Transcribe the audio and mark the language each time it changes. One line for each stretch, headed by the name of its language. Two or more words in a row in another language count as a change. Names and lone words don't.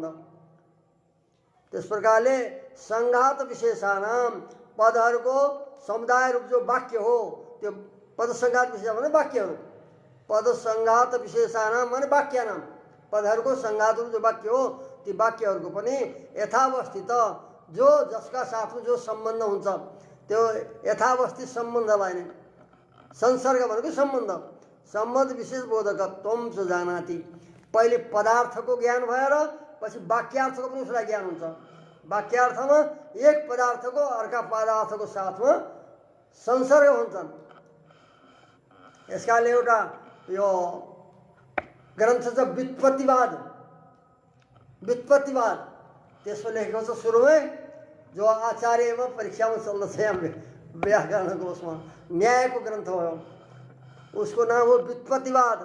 Nepali: त्यस प्रकारले
Sanskrit: सङ्घात विशेषाणाम,
Nepali: पदहरूको समुदाय रूप जो वाक्य हो त्यो पद सङ्घात विशेष भने वाक्यहरू,
Sanskrit: पद सङ्घात विशेषाणाम
Nepali: माने वाक्यानाम, पदहरूको सङ्घात रूप जो वाक्य हो ती वाक्यहरूको पनि यथावस्थित जो जसका साथमा जो सम्बन्ध हुन्छ त्यो यथावस्थित सम्बन्धलाई नै संसर्ग भनेको सम्बन्ध,
Sanskrit: सम्बन्ध विशेष बोधकत्वम च जानाति।
Nepali: पहिले पदार्थको ज्ञान भएर पछि वाक्यार्थको पनि उसलाई ज्ञान हुन्छ। वाक्यार्थमा एक पदार्थको अर्का पदार्थको साथमा संसर्ग हुन्छन्। यसकाले एउटा यो ग्रन्थ छ व्युत्पत्तिवाद, व्युत्पत्तिवाद त्यसमा लेखेको छ सुरुमै, जो आचार्यमा परीक्षामा चल्दछ यहाँ व्याकरणको उसमा, न्यायको ग्रन्थ हो, उसको नाम हो व्युत्पत्तिवाद।